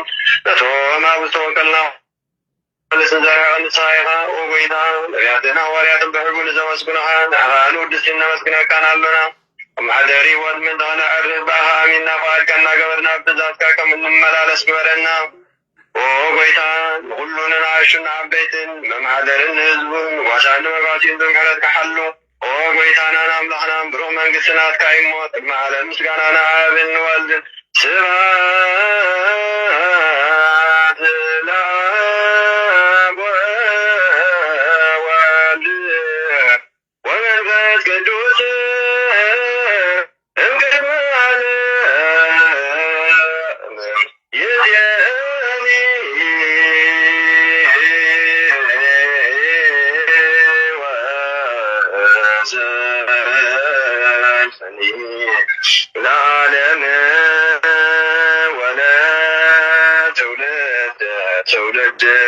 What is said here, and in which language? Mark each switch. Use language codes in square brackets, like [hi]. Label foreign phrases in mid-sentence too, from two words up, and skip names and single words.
[ti] ነቶም ኣብ ዝተወከልና ልስን ዘርሕቕ ንስኻ ኢኻ ኦ ጎይታ ነቢያትን ሃዋርያትን ብሕቡ ንዘመስግኑኻ ንዕኻ ንውድስቲ ነመስግነካን ኣሎና ማሕደሪ ሂወት ምንተኾነ ዕርፍ ብኣኻ ኣሚንና ፈቓድካ እናገበርና ብትእዛዝካ ከም እንመላለስ ግበረና ኦ ጎይታ ንኩሉ ንናእሹን ዓበይትን መማሕደርን ንህዝቡን ጓሳን ንመጓሲን ብምሕረት ካሓሉ ኦ ጎይታናን ኣምላኽናን ብሩኽ መንግስቲ ናትካ ይሞ ቅድሚ ዓለም ምስጋና ንኣብን ንወልድን [gez] ስብሐት ለአብ ወወልድ ወመንፈስ ቅዱስ እምቅድመ ዓለም ይእዜኒ ወዘልፈኒ ለዓለመ ወለትውልደ ትውልድ